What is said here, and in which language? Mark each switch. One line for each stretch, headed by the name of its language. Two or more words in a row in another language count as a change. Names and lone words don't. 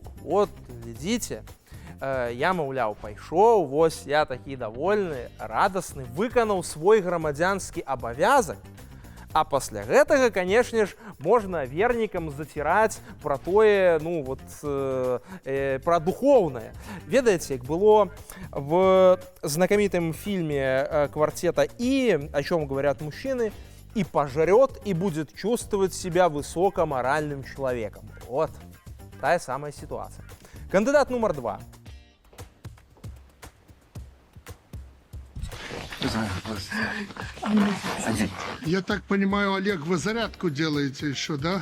Belarusian: Вот, глядзіце, я, маўляў, пайшоў, вось я такі давольны, радасны, выканаў свой грамадзянскі абавязак. А пасля гэтага, канешне ж, можна вернікам заціраць пра тое, ну, вот, пра духоўнае. Ведаеце, як было
Russian: в знакомитом фильме «Квартета И», о чем говорят мужчины, и пожрет, и будет чувствовать себя высокоморальным человеком. Вот, та самая ситуация. Кандидат номер 2. Я так понимаю, Олег, вы зарядку делаете еще, да?